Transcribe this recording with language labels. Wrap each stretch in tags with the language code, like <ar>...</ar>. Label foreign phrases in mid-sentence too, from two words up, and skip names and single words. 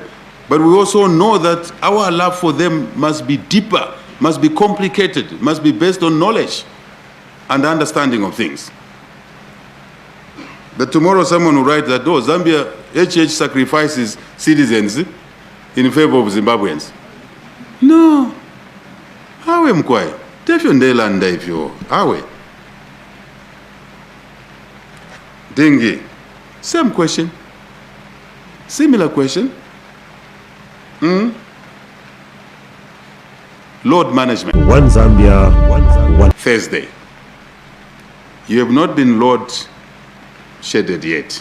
<en>But we also know that our love for them must be deeper, must be complicated, must be based on knowledge and understanding of things. But tomorrow someone will write that, oh, Zambia, HH sacrifices citizens in favor of Zimbabweans.</en> <bem>No. Awe mkwai. Tefyo ndelanda ifyo. Awe.</bem> <en>Dengue. Same question. Similar question. Load management. One Zambia, one Thursday. You have not been load shedded yet.</en>